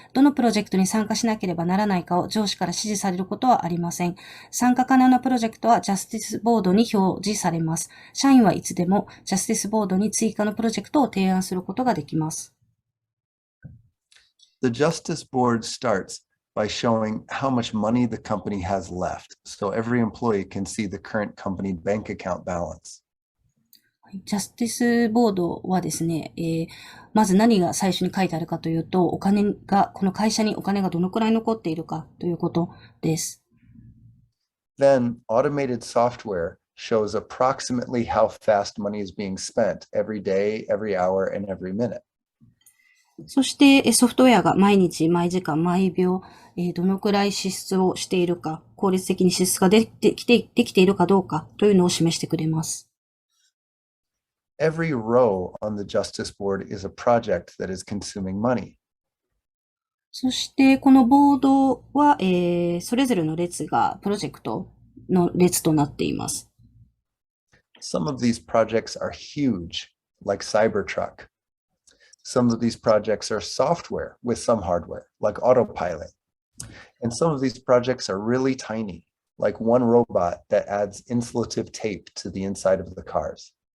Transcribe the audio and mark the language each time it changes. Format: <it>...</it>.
<ja>どのプロジェクトに参加しなければならないかを上司から指示されることはありません。参加可能なプロジェクトはジャスティスボードに表示されます。社員はいつでもジャスティスボードに追加のプロジェクトを提案することができます。</ja> <en>The Justice Board starts by showing how much money the company has left, so every employee can see the current company bank account balance.</en> <ja>ジャスティスボードはですね、まず何が最初に書いてあるかというと、この会社にお金がどのくらい残っているかということです。</ja> <en>Then, automated software shows approximately how fast money is being spent every day, every hour, and every minute.</en> <ja>そして、ソフトウェアが毎日、毎時間、毎秒、どのくらい支出をしているか、効率的に支出ができているかどうかというのを示してくれます。</ja> <en>Every row on the Justice Board is a project that is consuming money.</en> <ja>そして、このボードは、それぞれの列がプロジェクトの列となっています。</ja> <en>Some of these projects are huge, like Cybertruck. Some of these projects are software with some hardware, like autopilot. And some of these projects are really tiny, like one robot that adds insulative tape to the inside of the cars.</en>